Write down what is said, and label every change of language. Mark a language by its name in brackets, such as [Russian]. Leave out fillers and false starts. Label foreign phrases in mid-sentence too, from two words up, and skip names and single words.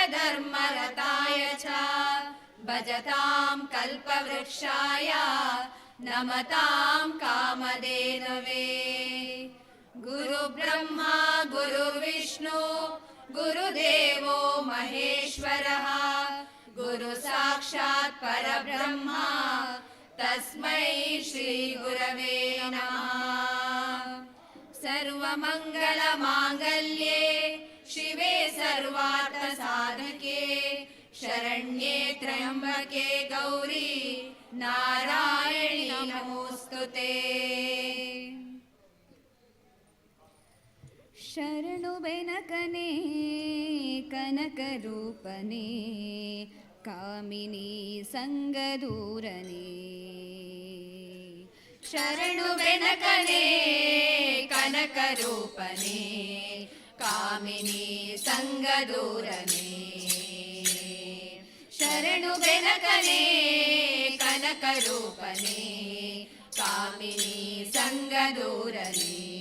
[Sanskrit] सत्यधर्मरताय च भजतां कल्पवृक्षाय नमतां कामधेनवे गुरु ब्रह्मा गुरुर्विष्णु गुरुदेवो महेश्वरः गुरु साक्षात् परब्रह्मा तस्मै श्री गुरवे नमः। सर्वमङ्गलमाङ्गल्ये शिवे सर्वार्थसाधके शरण्ये त्र्यम्बके गौरी नारायणी नमोस्तुते। [Kannada] ಶರಣು ಬೆನಕನೇ ಕನಕರೂಪನೇ ಕಾಮಿನಿ ಸಂಗದೂರನೇ ಶರಣು ಬೆನಕನೇ ಕನಕರೂಪನೇ ಕಾಮಿನಿ ಸಂಗದೂರನೇ ಶರಣು ಬೆನಕನೇ ಕನಕರೂಪನೇ ಕಾಮಿನಿ ಸಂಗದೂರನೇ